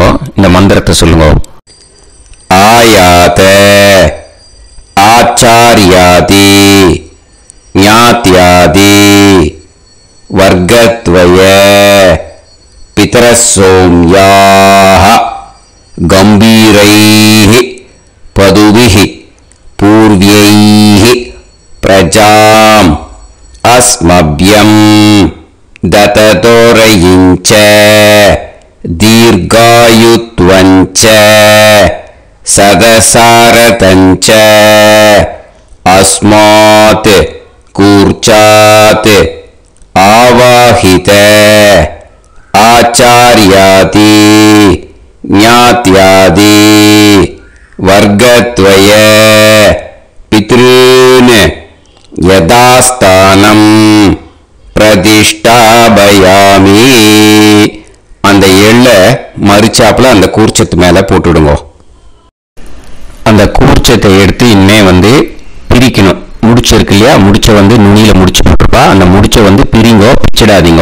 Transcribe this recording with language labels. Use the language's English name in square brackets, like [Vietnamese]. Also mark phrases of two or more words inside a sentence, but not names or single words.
[Tamil] இந்த மந்திரத்தை சொல்லுங்க. [Sanskrit] आयात आचार्यादि ज्ञात्यादि वर्गद्वय पितरःसोम्याः गम्भीरैः पथिभिः पूर्व्यैः प्रजाम् अस्मभ्यं दततोरयिञ्च दीर्घायुत्वञ्च सदसारतञ्च अस्मात् कूर्चात् आवाहित आचार्यादि ज्ञात्यादि वर्गत्वय पितॄन् यथास्थानं प्रतिष्ठापयामि. [Tamil] அந்த எள்ளை மறிச்சாப்புல அந்த கூர்ச்சத்து மேலே போட்டுடுங்க. அந்த கூர்ச்சத்தை எடுத்து இனிமே பிரிக்கணும். முடிச்சு இருக்கு இல்லையா? முடிச்ச நுனியில் முடிச்சு போட்டிருப்பா. அந்த முடிச்சை பிரிங்கோ, பிச்சிடாதீங்க.